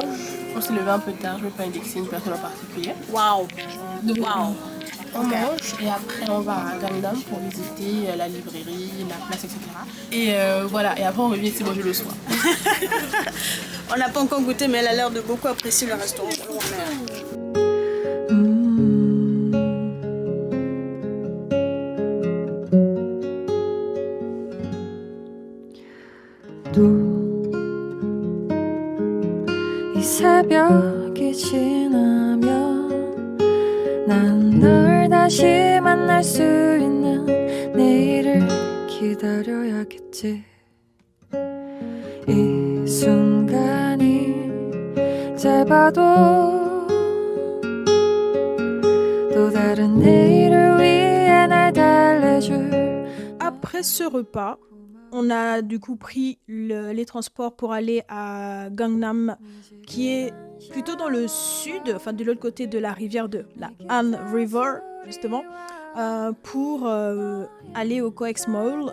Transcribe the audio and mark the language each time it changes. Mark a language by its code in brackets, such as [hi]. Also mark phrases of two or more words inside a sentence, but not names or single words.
[fr] On s'est levé un peu tard, je ne vais pas indexer une personne en particulier. Waouh! Donc, Waouh! on mange et après on va à Gangnam pour visiter la librairie, la place, etc. Et voilà, et après on revient, c'est manger le soir. On n'a pas encore goûté, mais elle a l'air de beaucoup apprécier le restaurant où on est. [ko] 이 새벽이 지나면 난 널 다시 만날 수 있는 내일을 기다려야겠지. 이 순간이 짧아도 또 다른 내일을 위해 날 달래줄. [fr] Après ce repas, on a du coup pris les transports pour aller à Gangnam, qui est plutôt dans le sud, enfin de l'autre côté de la rivière de la Han River, justement, pour aller au Coex Mall.